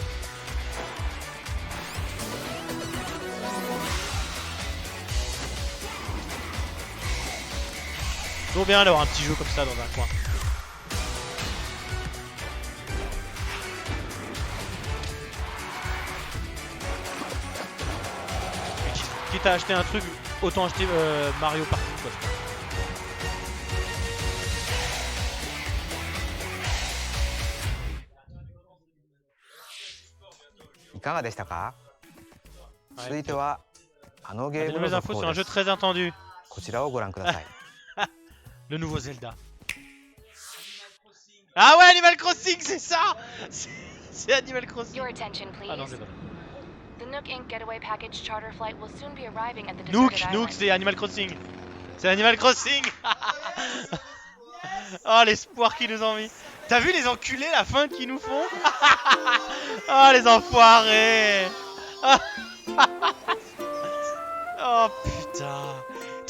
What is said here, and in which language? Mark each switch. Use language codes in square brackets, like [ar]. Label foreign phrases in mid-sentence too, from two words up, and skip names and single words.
[fr] Toujours bien d'avoir un petit jeu comme ça dans un coin. Quitte à acheter un truc, autant acheter Mario Party, quoi. [ja] いかがでしたか？続いてはあのゲームの続報です。こちらをご覧ください。 [fr] Le nouveau Zelda. Ah ouais, Animal Crossing, c'est ça. C'est Animal Crossing. [en] Your attention, please. [fr] Ah non, c'est pas. [en] The Nook Inc. Getaway Package charter flight will soon be arriving at the deserted island. [fr] Nook, c'est Animal Crossing. C'est Animal Crossing. Oh, l'espoir qu'ils nous ont mis. T'as vu les enculés, la fin qu'ils nous font? Oh, les enfoirés. Oh putain.